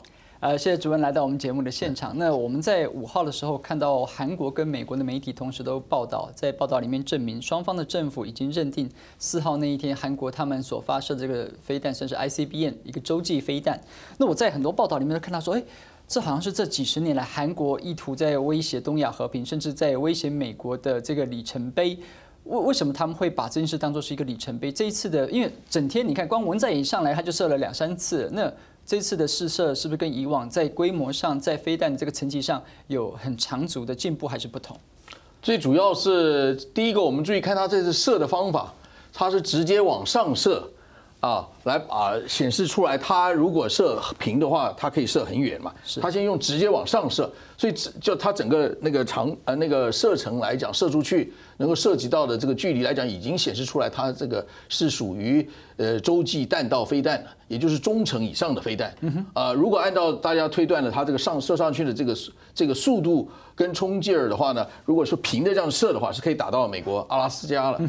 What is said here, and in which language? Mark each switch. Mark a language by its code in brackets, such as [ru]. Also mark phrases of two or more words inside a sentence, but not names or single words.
[zh] 謝謝主任來到我們節目的現場。那我們在5號的時候看到韓國跟美國的媒體同時都報道，在報道裡面證明雙方的政府已經認定4號那一天韓國他們所發射這個飛彈算是 ICBM 一個洲際飛彈。那我在很多報道裡面都看到說，這好像是這幾十年來韓國意圖在威脅東亞和平，甚至在威脅美國的這個里程碑。為什麼他們會把這件事當作是一個里程碑？這一次的，因為整天你看，光文在寅上來他就射了2、3次，那這次的試射是不是跟以往在規模上、在飛彈的這個層級上有很長足的進步，還是不同？最主要是第一個，我們注意看它這次射的方法，它是直接往上射來顯示出來，它如果射平的話，它可以射很遠嘛。它先用直接往上射，所以就它整個那個射程來講，射出去能夠涉及到的這個距離來講，已經顯示出來，它這個是屬於洲際彈道飛彈，也就是中程以上的飛彈。如果按照大家推斷的，它這個射上去的這個速度跟衝勁兒的話呢，如果說平的這樣射的話，是可以打到美國阿拉斯加了。